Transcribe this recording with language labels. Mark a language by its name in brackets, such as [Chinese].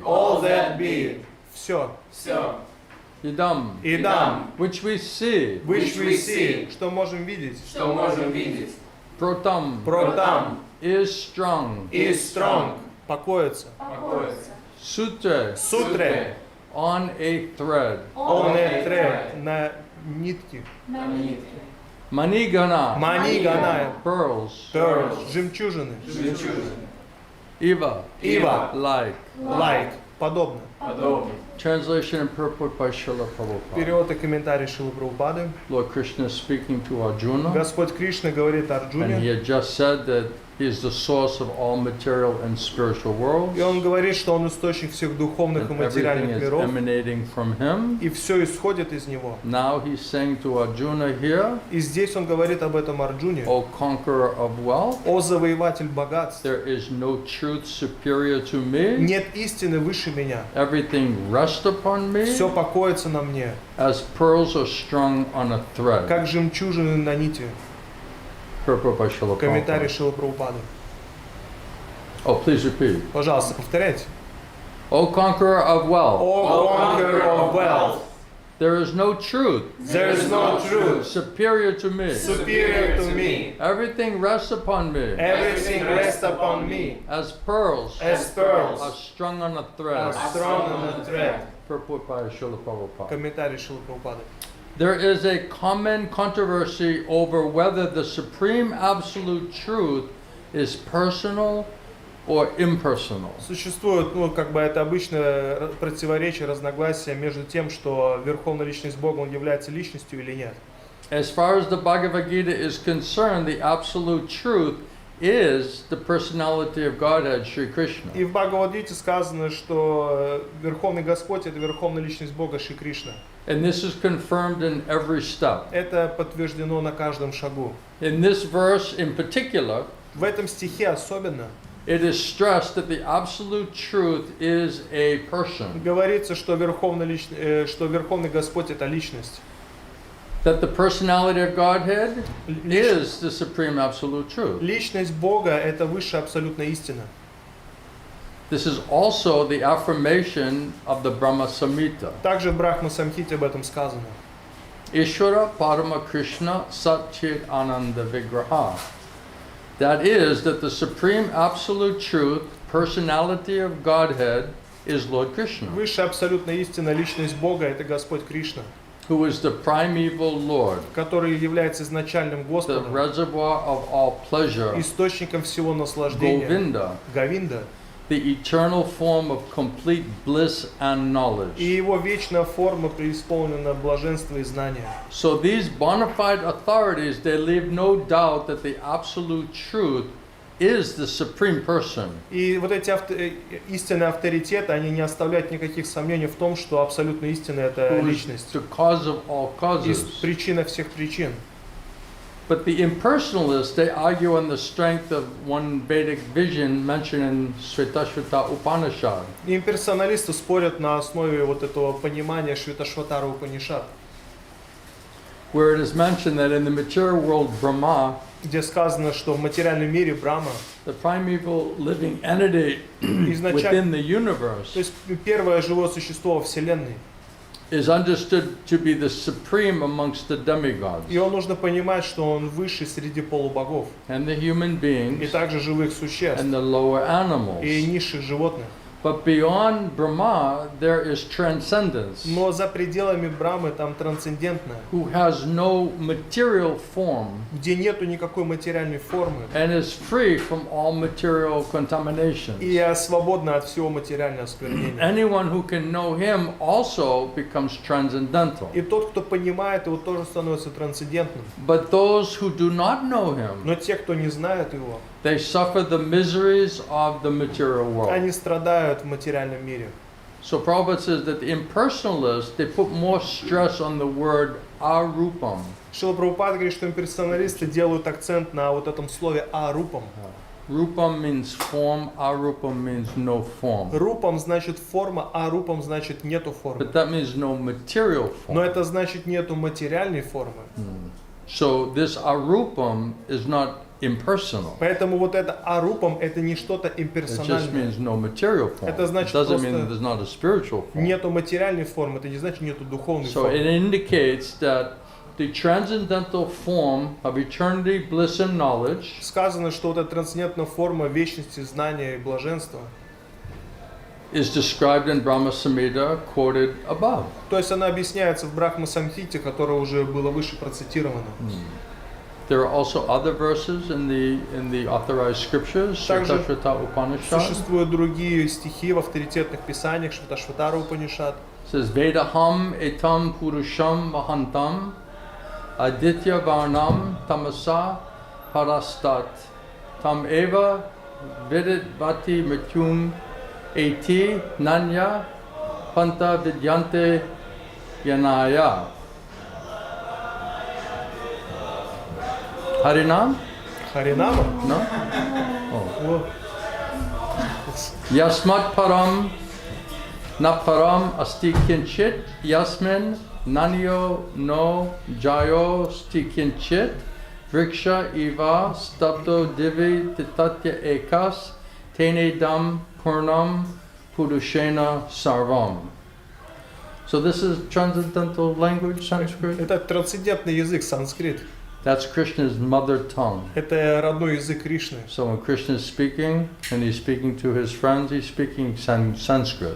[English] All that be [Russian] Все Все. [Sanskrit] Idam Идам [English] which we see Which we see [Russian] Что можем видеть Что можем видеть. [Sanskrit] Protam Протам [English] is strong is strong [Russian] Покоится Покоится. [Sanskrit] Sutre Сутре [English] on a thread [Russian] Он трек на нитке На нитке. [Sanskrit] Manigana Мани Ганая [English] pearls Pearls [Russian] Жемчужины Жемчужины. [Sanskrit] Eva Ива [English] like Like [Russian] Подобно Подобно. [English] Translation and purport by Srila Prabhupada. [Russian] Перевод и комментарий Шилы Прабхупады. [English] Lord Krishna is speaking to Arjuna, [Russian] Господь Кришна говорит [English] and he [Russian] Арджуне, [English] had just said that he is the source of all material and spiritual worlds, [Russian] и он говорит, что он источник всех духовных и [English] and everything [Russian] материальных [English] is [Russian] миров, [English] emanating from him. [Russian] и все исходит из него. [English] Now he's saying to Arjuna here, [Russian] И здесь он говорит об этом Арджуне, [English] O conqueror of wealth, [Russian] о завоеватель богатств. [English] there is no truth superior to me. [Russian] Нет истины выше меня. [English] Everything rests upon me [Russian] Все покоится на мне, [English] as pearls are strung on a thread. [Russian] как жемчужины на нити. [English] Purport by Srila [Russian] Комментарий [English] Prabhupada. [Russian] Шрилы Прабхупады. [English] Oh, please repeat. [Russian] Пожалуйста, повторяйте. [English] O conqueror of wealth, O conqueror of wealth, there is no truth there is no truth superior to me. superior to me. Everything rests upon me Everything rests upon me as pearls as are pearls strung on a thread. are strung on a thread. Purport by Srila Prabhupada. [Russian] Комментарий Шрилы Прабхупады. [English] There is a common controversy over whether the supreme absolute truth is personal or impersonal. [Russian] Существует, как бы это обычное противоречие, разногласие между тем, что Верховная Личность Бога, Он является личностью или нет. [English] As far as the Bhagavad Gita is concerned, the absolute truth is the personality of Godhead, Sri Krishna. [Russian] И в Бхагавад-гите сказано, что Верховный Господь — это Верховная Личность Бога Шри Кришна. [English] And this is confirmed in every step. [Russian] Это подтверждено на каждом шагу. [English] In this verse in particular, [Russian] В этом стихе особенно [English] it is stressed that the absolute truth is a person. [Russian] говорится, что Верховный Господь — это личность. [English] That the personality of Godhead is the supreme absolute truth. [Russian] Личность Бога — это высшая абсолютная истина. [English] This is also the affirmation of the Brahma Samhita. [Russian] Также в Брахма-самхите об этом сказано. [Sanskrit] Ishvara Parama Krishna Satchit Ananda Vigraha. [English] That is, that the supreme absolute truth, personality of Godhead, is Lord Krishna, [Russian] Высшая абсолютная истина, личность Бога — это Господь Кришна, [English] who is the primeval Lord, [Russian] который является изначальным [English] the [Russian] Господом, [English] reservoir of all pleasure, [Russian] источником всего наслаждения, [English] Govinda, [Russian] Говинда, [English] the eternal form of complete bliss and [Russian] и [English] knowledge. [Russian] его вечная форма преисполнена блаженства и знания. [English] So these bona fide authorities, they leave no doubt that the absolute truth is the supreme person. [Russian] И вот эти истинные авторитеты, они не оставляют никаких сомнений в том, что абсолютная истина — это [English] Who is [Russian] личность. [English] the cause of all [Russian] И [English] causes. [Russian] причина всех причин. [English] But the impersonalists, they argue on the strength of one Vedic vision mentioned in Shvetashvata Upanishad. [Russian] И имперсоналисты спорят на основе вот этого понимания Шветашватара Упанишад, [English] Where it is mentioned that in the material world Brahma, [Russian] где сказано, что в материальном мире Брахма, [English] the primeval living entity [Russian] изначально, [English] within the universe, [Russian] то есть первое живое существо во Вселенной, [English] is understood to be the supreme amongst the demigods. [Russian] его нужно понимать, что он высший среди полубогов, [English] And the human [Russian] и [English] beings [Russian] также живых существ, [English] and the lower animals. [Russian] и низших животных. [English] But beyond Brahma, there is transcendence, [Russian] Но за пределами Брамы там трансцендентное, [English] who has no material form [Russian] где нету никакой материальной формы, [English] and is free from all material contamination. [Russian] и свободна от всего материального осквернения. [English] Anyone who can know him also becomes transcendental. [Russian] И тот, кто понимает его, тоже становится трансцендентным. [English] But those who do not know him, [Russian] Но те, кто не знают его, [English] they suffer the miseries of the material world. [Russian] они страдают в материальном мире. [English] So Prabhupada says that the impersonalists, they put more stress on the word arupam. [Russian] Шрила Прабхупада говорит, что имперсоналисты делают акцент на вот этом слове «арупам». [English] Rupam means form, arupam means no form. [Russian] Рупам значит форма, а рупам значит нету формы. [English] But that means no material [Russian] Но [English] form. [Russian] это значит нету материальной формы. [English] So this arupam is not impersonal. [Russian] Поэтому вот это арупам это не что-то [English] It just [Russian] имперсональное. [English] means no material form. [Russian] Это [English] It [Russian] значит [English] doesn't [Russian] просто [English] mean there's not a spiritual form. [Russian] Нету материальной формы, это не значит нету духовной [English] So it [Russian] формы. [English] indicates that the transcendental form of eternity, bliss and knowledge [Russian] Сказано, что вот эта трансцендентная форма вечности, знания и блаженства, [English] is described in Brahma Samhita quoted above. [Russian] то есть она объясняется в Брахма-самхите, которое уже было выше процитировано. [English] There are also other verses in the authorized scriptures, [Russian] Также [English] Shvetashvata Upanishad. [Russian] Существуют другие стихи в авторитетных писаниях Шветашватара Упанишад. [English] It says [Sanskrit] Vedaham etam purusham mahantam aditya varnam tamasa parastat tam eva vidit vati mrityum eti nanya panta vidyante yanaya. [English] Harinam? [Russian] Харинама? [English] No? [Russian] О, [Sanskrit] Yasmat param na param asti kinchit yasmin nanyo no jayo sti kinchit Vriksha iva stapto divi titatya ekas tenedam purnam pudushena sarvam. [English] So this is transcendental language, Sanskrit. [Russian] Это трансцендентный язык, санскрит. [English] That's Krishna's mother tongue. [Russian] Это родной язык Кришны. [English] So when Krishna is speaking, and he's speaking to his friends, he's speaking Sanskrit.